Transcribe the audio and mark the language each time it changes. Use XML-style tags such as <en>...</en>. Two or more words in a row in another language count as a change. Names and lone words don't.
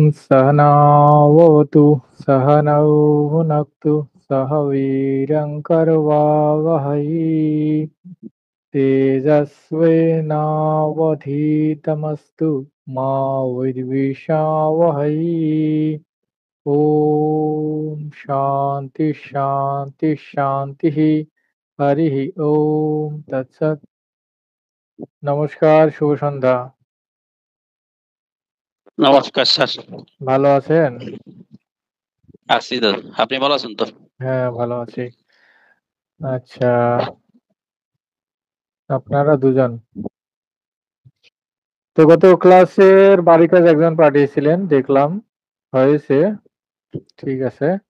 <sa>सहनावतु सहनौ भुनक्तु सह वीर्यं करवावहै तेजस्विनावधीतमस्तु मा विद्विषावहै। ओम शांति शांति शांति। हरि ओम तत्सत।</sa> <bn>নমস্কার, শুভ সন্ধ্যা। নমস্কার স্যার। ভালো আছেন? আছি তো, আপনি ভালো আছেন তো? হ্যাঁ, ভালো আছি। আচ্ছা, আপনারা দুজন তো গত ক্লাসের বাড়ি কাজ একজন পাঠিয়েছিলেন, দেখলাম হয়েছে, ঠিক আছে।</bn>